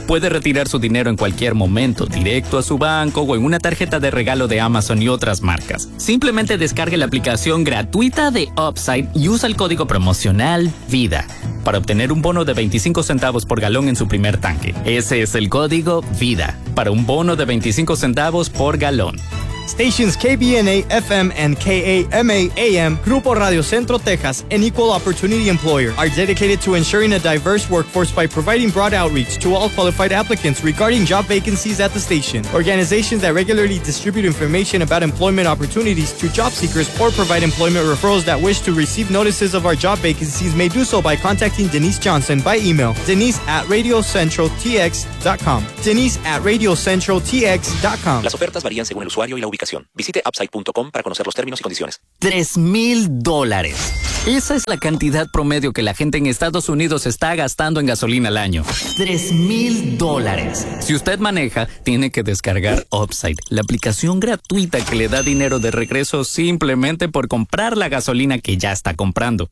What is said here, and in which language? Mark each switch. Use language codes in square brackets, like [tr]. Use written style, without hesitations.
[es] Puede retirar su dinero en cualquier momento, directo a su banco o en una tarjeta de regalo de Amazon y otras marcas. Simplemente descargue la aplicación gratuita de Upside y usa el código promocional VIDA para obtener un bono de 25 centavos por galón en su primer tanque. Ese es el código VIDA para un bono de 25 centavos por galón. [en] Stations KBNA FM and KAMA AM, Grupo Radio Centro Texas, an equal opportunity employer, are dedicated to ensuring a diverse workforce by providing broad outreach to all qualified applicants regarding job vacancies at the station. Organizations that regularly distribute information about employment opportunities to job seekers or provide employment referrals that wish to receive notices of our job vacancies may do so by contacting Denise Johnson by email, denise@radiocentraltx.com. denise@radiocentraltx.com. [es] Las ofertas varían según el usuario y la ubicación. Visite upside.com para conocer los términos y condiciones. $3,000. Esa es la cantidad promedio que la gente en Estados Unidos está gastando en gasolina al año. $3,000. Si usted maneja, tiene que descargar Upside, la aplicación gratuita que le da dinero de regreso simplemente por comprar la gasolina que ya está comprando.